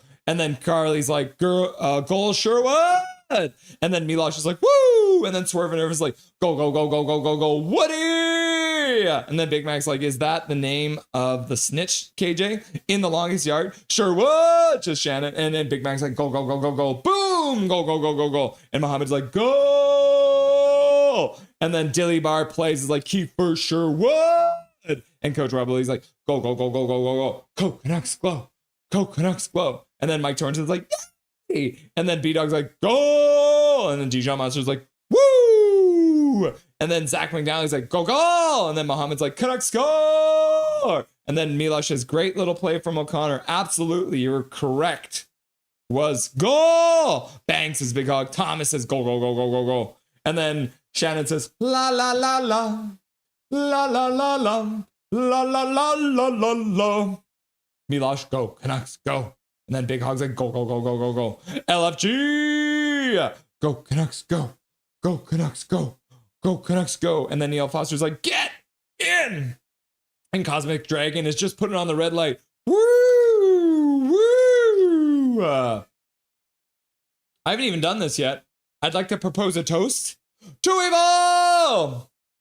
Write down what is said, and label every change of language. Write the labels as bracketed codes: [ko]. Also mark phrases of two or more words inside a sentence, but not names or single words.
[en] And then Carly's like, goal, Sherwood. And then Milosh is like, woo. And then Swerve and Irvin's like, go, go, go, go, go, go, go, Woody. And then Big Mac's like, is that the name of the snitch, KJ? In the longest yard? Sherwood. Just Shannon. And then Big Mac's like, go, go, go, go, go. Boom. Go, go, go, go, go. And Muhammad's like, go. And then Dilly Bar plays is like, Kiefer Sherwood. And Coach Rebelly's like, go, go, go, go, go, go, go. Go, Canucks, glow. Go, Canucks, glow. And then Mike Torrenson's like, yay. And then B-Dog's like, go. And then Dijon Monster's like, woo. And then Zach McNally's like, go, go. And then Muhammad's like, Canucks score. And then Milosh has great little play from O'Connor. Absolutely, you're correct. Was goal. Bang says Big Hog. Thomas says, go, go, go, go, go, go. And then Shannon says, la, la, la, la. La, la, la, la. La, la, la, la, la, la. Milosh, go. Canucks, go. And then Big Hog's like, go, go, go, go, go, go. LFG. Go, Canucks, go. Go, Canucks, go. Go, Canucks, go. And then Neil Foster's like, get in. And Cosmic Dragon is just putting on the red light. Woo! Woo! I haven't even done this yet. I'd like to propose a toast to evil!